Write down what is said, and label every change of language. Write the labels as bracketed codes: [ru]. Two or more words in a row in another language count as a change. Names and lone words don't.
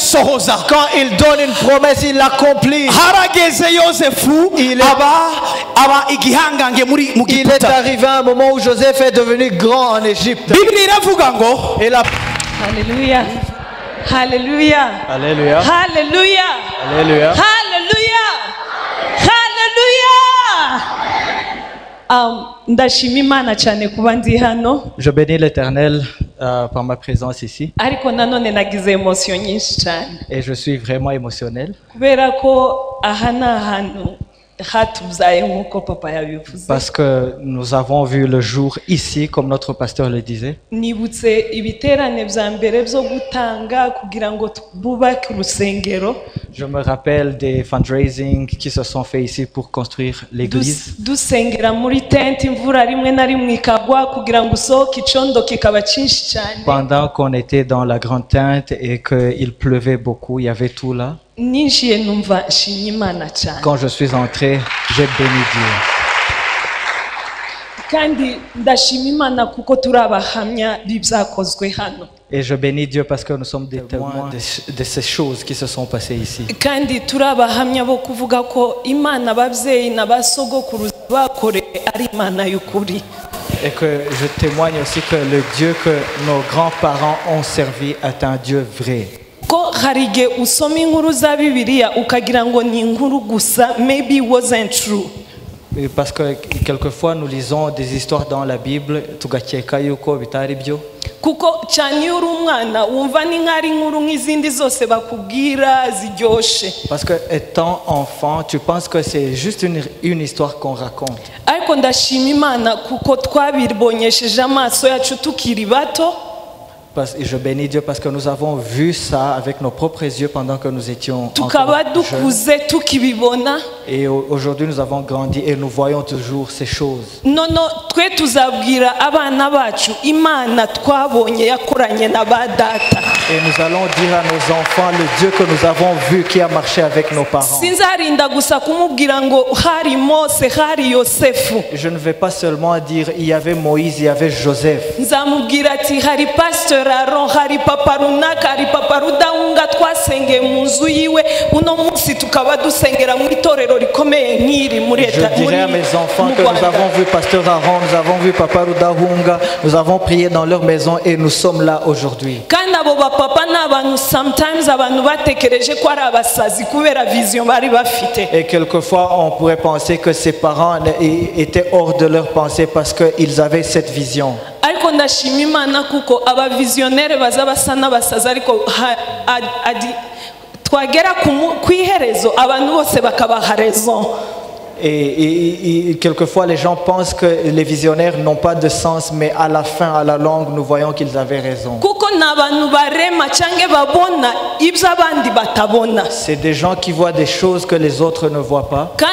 [fr] Quand il donne une promesse, il l'accomplit. Il est arrivé à un moment où Joseph est devenu grand en Égypte. Et la... Alléluia. Alléluia. Alléluia. Alléluia. Alléluia. Alléluia. [rw] Ndashima Imana cyane kuba ndi hano. [fr] Je bénis l'Éternel par ma présence ici. [rw] Ariko nanone nagize emotion nyinshi cyane. [fr] Et je suis vraiment émotionnel. [rw] Kubera ko aha ni ahantu hatubyaye nk'uko papa yabivuze. [fr] Parce que nous avons vu le jour ici, comme notre pasteur le disait. [rw] Nibutse ibiterane bya mbere byo gutanga kugira ngo bubake urusengero. [fr] Je me rappelle des fundraising qui se sont faits ici pour construire l'église. [rw] Dusengera muri tent imvura rimwe na rimwe ikagwa kugira ngo usohoke icondo kikaba cyinshi cyane. [fr] Pendant qu'on était dans la grande tente et qu'il pleuvait beaucoup, il y avait tout là. [rw] Ninjiye numva nshimye Imana cyane. [fr] Quand je suis entré, j'ai béni Dieu. [rw] Kandi ndashima Imana kuko turi abahamya b'ibyakozwe hano. [fr] Et je bénis Dieu parce que nous sommes des témoins de ces choses qui se sont passées ici. [rw] Kandi turi abahamya bo kuvuga ko Imana ababyeyi n'abasogokuruza bakoreye ari Imana y'ukuri. [fr] Et que je témoigne aussi que le Dieu que nos grands-parents ont servi est un Dieu vrai. [rw] Ko harige usoma inkuru za Bibiliya ukagira ngo ni inkuru gusa, [en] maybe it wasn't true. [fr] Parce que quelquefois nous lisons des histoires dans la Bible [rw] tugakeka yuko bitari byo. Kuko cyane iyo uri umwana wumva ni nk'ari inkuru nk'izindi zose bakubwira ziryoshe. [fr] Parce que étant enfant, tu penses que c'est juste une histoire qu'on raconte. [rw] Ariko ndashima Imana kuko twabibonyesheje amaso yacu tukiri bato. [fr] Et je bénis Dieu parce que nous avons vu ça avec nos propres yeux pendant que nous étions [rw] tukaba dukuze tukibibona. [fr] Et aujourd'hui nous avons grandi et nous voyons toujours ces choses. [rw] Nono twe tuzabwira abana bacu Imana twabonye yakoranye na ba data. [fr] Et nous allons dire à nos enfants le Dieu que nous avons vu qui a marché avec nos parents. [rw] Sinzarinda gusa kumubwira ngo hari Mose hari Yosefu. [fr] Je ne vais pas seulement dire il y avait Moïse, il y avait Joseph. [rw] Nzamubwira ati hari pasteur Aaron, hari papa runaka, hari papa Rudahunga twasengeye mu nzu yiwe, uno munsi tukaba dusengera mu itorero rikomeye nk'iri muri Leta. [fr] Je dirais à mes enfants que nous avons vu pasteur Aaron, nous avons vu papa Rudahunga, nous avons prié dans leur maison et nous sommes là aujourd'hui. [rw] Kandi abo bapapa n'abantu sometimes abantu batekereje ko ari abasazi kubera vision bari bafite. [fr] Et quelquefois on pourrait penser que ses parents étaient hors de leur pensée parce qu'ils avaient cette vision. [rw] Ariko ndashima Imana kuko aba visionnaire baza basa n'abasazi ariko twagera ku iherezo abantu bose bakabaha raison. [fr] Et quelquefois les gens pensent que les visionnaires n'ont pas de sens, mais à la fin, à la longue, nous voyons qu'ils avaient raison. C'est des gens qui voient des choses que les autres ne voient pas.